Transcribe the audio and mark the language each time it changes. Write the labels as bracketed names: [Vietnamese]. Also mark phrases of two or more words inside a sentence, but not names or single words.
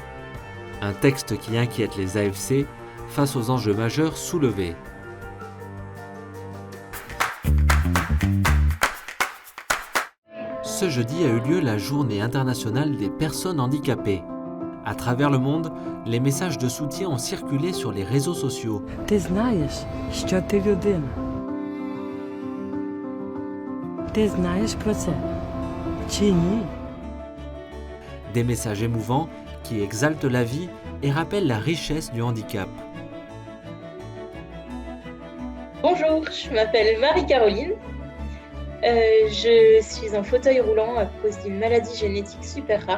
[French] Un texte qui inquiète les AFC face aux enjeux majeurs soulevés. Ce jeudi a eu lieu la Journée internationale des personnes handicapées. À travers le monde, les messages de soutien ont circulé sur les réseaux sociaux. [Ukrainian] Ти знаєш, що ти людина. Ти знаєш про це? Чи ні? [French] Des messages émouvants qui exaltent la vie et rappellent la richesse du handicap. Bonjour, je m'appelle Marie-Caroline. Je suis en fauteuil roulant à cause d'une maladie génétique super rare.